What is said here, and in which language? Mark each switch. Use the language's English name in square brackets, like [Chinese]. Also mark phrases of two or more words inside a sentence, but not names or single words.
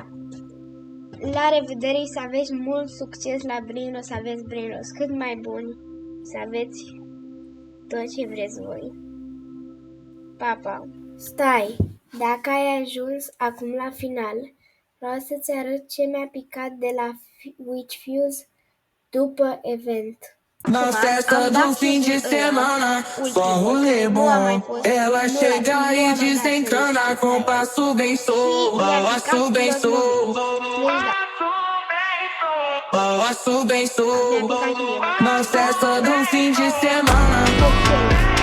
[Romanian] La revedere și să aveți mult succes la brainrot, să aveți brainrot cât mai buni, să aveți tot ce vreți voi. Pa, pa! Stai! Dacă ai ajuns acum la final, vreau să-ți arăt ce mi-a picat de la Witch Fuse după event. [Portuguese] Na festa do fim de semana, só um rolê bom. Ela chega e desencana com passo bem passo bem passo bem Na festa do fim de semana.